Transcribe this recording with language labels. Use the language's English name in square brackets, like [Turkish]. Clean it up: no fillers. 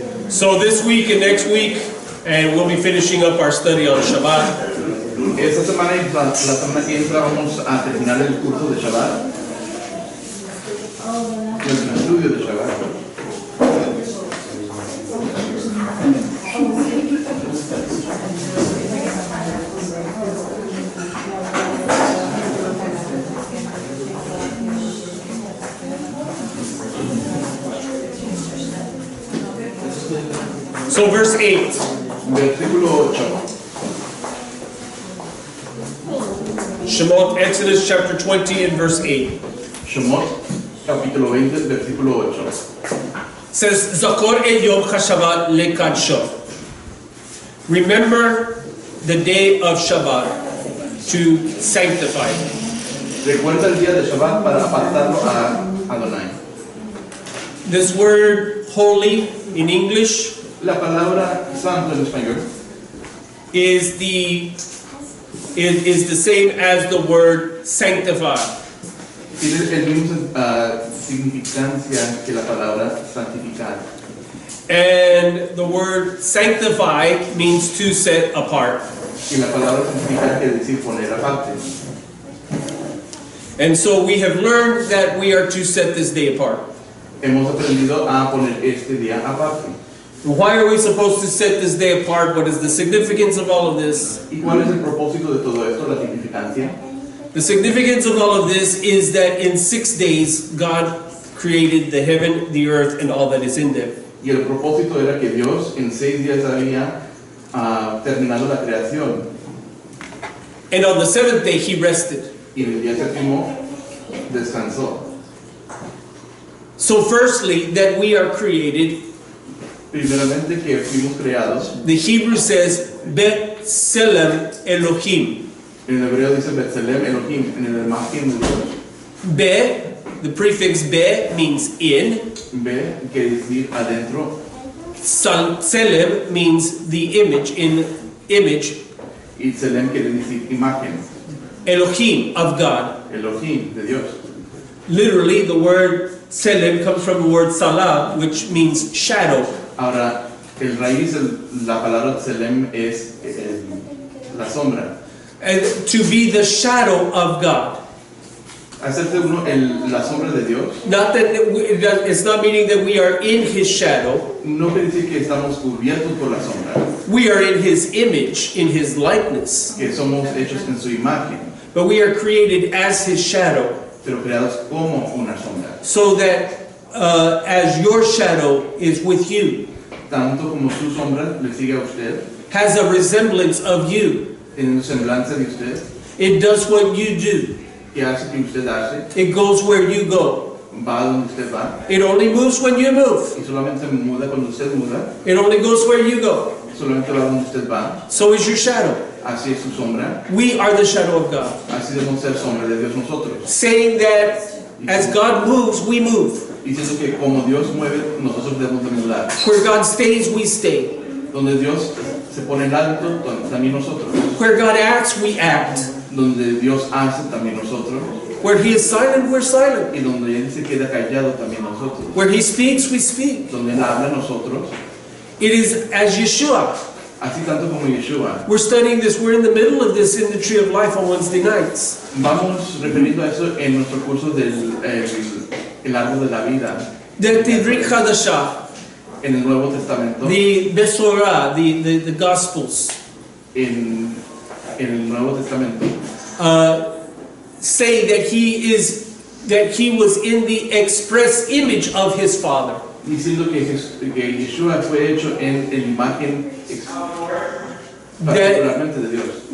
[English] So this week and next week, and we'll be finishing up our study on Shabbat. [Spanish] Esta semana y la semana que entra vamos a terminar el curso de Shabbat. El estudio de Shabbat. [English] So verse 8. [Spanish] Versículo 8. [English] Shemot, Exodus chapter 20 and verse 8. [Spanish] Shemot, capítulo 20, versículo 8. [Hebrew] Says, Zakor el Yom HaShabbat lekadsho. [English] Remember the day of Shabbat to sanctify it. [Spanish] Recuerda el día de Shabbat para apartarlo a Adonai. [English] This word holy in English [Spanish] La palabra santo en español [English] is the same as the word sanctify. [Spanish] tiene el mismo significancia que la palabra santificar. [English] And the word sanctify means to set apart. [Spanish] Y la palabra santificar quiere decir poner aparte. [English] And so we have learned that we are to set this day apart. [Spanish] Hemos aprendido a poner este día aparte. [English] Why are we supposed to set this day apart? What is the significance of all of this? [Spanish] ¿Y cuál es el propósito de todo esto, la significancia? [English] The significance of all of this is that in 6 days, God created the heaven, the earth, and all that is in them. [Spanish] Y el propósito era que Dios en 6 días había terminado la creación. [English] And on the 7th day, He rested. [Spanish] Y en el día séptimo descansó. [English] So firstly, that we are created, [Spanish] Primeramente que fuimos creados. [English] the Hebrew says, Bet-Selem Elohim. [Spanish] En hebreo dice Betzelem Elohim, en el imagen de Dios. [English] Be, the prefix be means in. [Spanish] Be quiere decir adentro. [English] Selem means the image, in image. [Spanish] Y Tzelem quiere decir imagen. [English] Elohim, of God. [Spanish] Elohim, de Dios. [English] Literally, the word Selem comes from the word Salah, which means shadow. [Spanish] Ahora, el raíz, la palabra Tzelem es la sombra. [English] And to be the shadow of God. [Spanish] Hacerse uno la sombra de Dios. [English] Not that it's not meaning that we are in His shadow. [Spanish] No quiere decir que estamos cubiertos por la sombra. [English] We are in His image, in His likeness. [Spanish] Que somos hechos en su imagen. [English] But we are created as His shadow. [Spanish] Pero creados como una sombra. [English] So that as your shadow is with you, [Spanish] Tanto como su sombra le sigue a usted, [English] has a resemblance of you. [Spanish] en semblanza de usted, [English] It does what you do. [Spanish] que hace que usted hace, [English] It goes where you go. [Spanish] va donde usted va, [English] It only moves when you move. [Spanish] y solamente muda cuando usted muda, [English] It only goes where you go. [Spanish] solamente va donde usted va, [English] So is your shadow. [Spanish] así es su sombra, [English] We are the shadow of God. [Spanish] así debemos ser sombra de Dios nosotros. [English] Saying that as God moves, we move. [Spanish] Diciendo que como Dios mueve, nosotros debemos de mudar. [English] Where God stays, we stay. [Spanish] Donde Dios se pone en alto, también nosotros. [English] Where God acts, we act. [Spanish] Donde Dios hace, también nosotros. [English] Where He is silent, we're silent. [Spanish] Y donde Él se queda callado, también nosotros. [English] Where He speaks, we speak. [Spanish] Donde Él habla, nosotros. [English] It is as Yeshua. [Spanish] Así tanto como Yeshua. [English] We're studying this. We're in the middle of this in the Tree of Life on Wednesday nights. [Spanish] Vamos referiendo a eso en nuestro curso del el árbol de la vida. [English] The Brit Chadashah, [Spanish] En el Nuevo Testamento. [English] the Besorah, the Gospels, [Spanish] En el Nuevo Testamento. [English] say that He was in the express image of His Father. [Spanish] Diciendo que Yeshua fue hecho en la imagen particularmente de Dios.